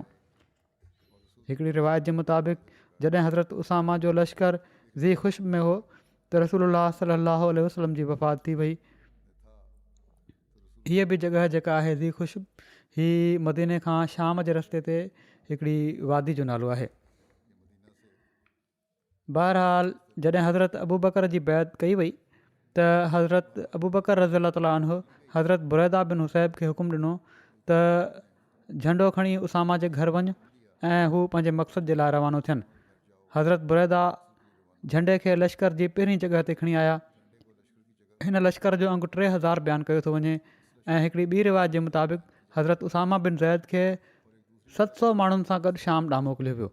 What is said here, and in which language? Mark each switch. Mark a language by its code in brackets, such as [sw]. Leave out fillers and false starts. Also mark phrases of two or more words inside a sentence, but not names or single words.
[sd] हिकिड़ी रिवायत जे मुताबिक़ जॾहिं हज़रत उसामा जो लश्कर ज़ी ख़ुश्ब में हो त रसूलुल्लाह [ar] صلى الله عليه وسلم [sd] जी वफ़ात थी वई। हीअ बि जॻह जेका आहे ज़ी ख़ुश्ब, हीअ मदीने खां शाम जे रस्ते ते हिकिड़ी वादी जो नालो आहे। बहरहाल जॾहिं हज़रत अबू बकर जी बैत कई वई त हज़रत अबू बकर [ar] رضي الله تعالى عنه [sd] हज़रत बुरैदा बिन हुसैब खे हुकुम ॾिनो त झंडो खणी उसामा जे घर वञ ऐं हू पंहिंजे मक़सद जे लाइ रवानो थियनि। हज़रत बुरैदा झंडे खे लश्कर जी पहिरीं जॻह ते खणी आया। हिन लश्कर जो अंगु 3000 बयानु कयो थो वञे ऐं हिकिड़ी ॿी रिवायत जे मुताबिक़ हज़रत उसामा बिन ज़ैद खे 700 माण्हुनि सां गॾु शाम ॾांहुं मोकिलियो वियो।